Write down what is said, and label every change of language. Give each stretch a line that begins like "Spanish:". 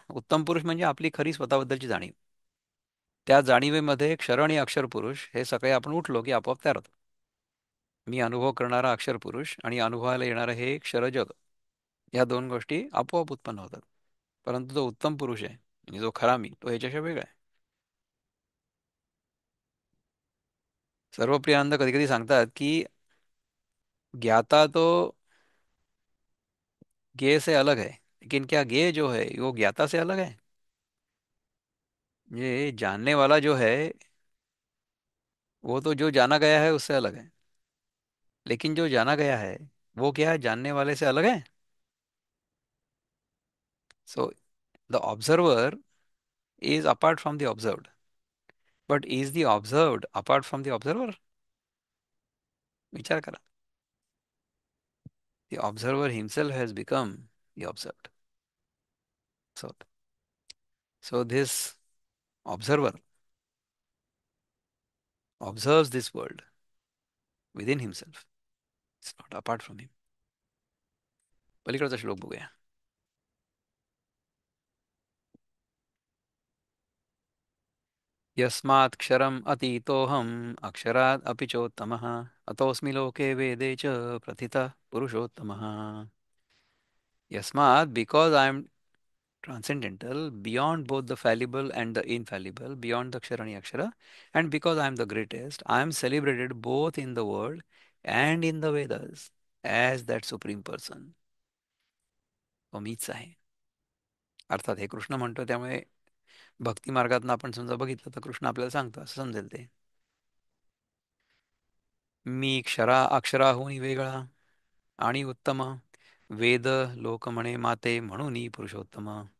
Marathi: उत्तम पुरुष म्हणजे आपली खरी स्वतःबद्दलची जाणीव. त्या जाणीवेमध्ये क्षर आणि अक्षर पुरुष हे सकाळी आपण उठलो की आपोआप तयार होतो. मी अनुभव करणारा अक्षर पुरुष आणि अनुभवायला येणारं हे क्षर जग, या दोन गोष्टी आपोआप उत्पन्न होतात. परंतु जो उत्तम पुरुष आहे म्हणजे जो खरा मी, तो ह्याच्याशिवाय वेगळा आहे. सर्व प्रियानंद कधी कधी सांगतात की
Hindi: ज्ञाता तो ज्ञेय से अलग है, लेकिन क्या ज्ञेय जो है वो ज्ञाता से अलग है? ये जानने वाला जो है वो तो जो जाना गया है उससे अलग है, लेकिन जो जाना गया है वो क्या है, जानने वाले से अलग है.
English: So the observer is apart from the observed, but is the observed apart from the observer?
Marathi: विचार करा.
English: The observer himself has become the observed. So so this observer observes this world within himself. It's not apart from him.
Marathi: पलीकडचा श्लोक बघूया.
Sanskrit: यस्मात् क्षरम् अतीतोऽहम् अक्षरात् अपि चोत्तमः अतोऽस्मि लोके वेदे च प्रथितः पुरुषोत्तमः. यस्मात्,
English: because I am transcendental, beyond both the fallible and the infallible, beyond the Akshara and Akshara, and because I am the greatest, I am celebrated both in the world and in the Vedas as that supreme person.
Marathi: तो मीच आहे. अर्थात हे कृष्ण म्हणतो, त्यामुळे भक्ती मार्गातून आपण समजा बघितलं तर कृष्ण आपल्याला सांगतो असं समजेल ते. मी अक्षराहून वेगळा आणि उत्तम, वेद लोक म्हणे माते म्हणून पुरुषोत्तम.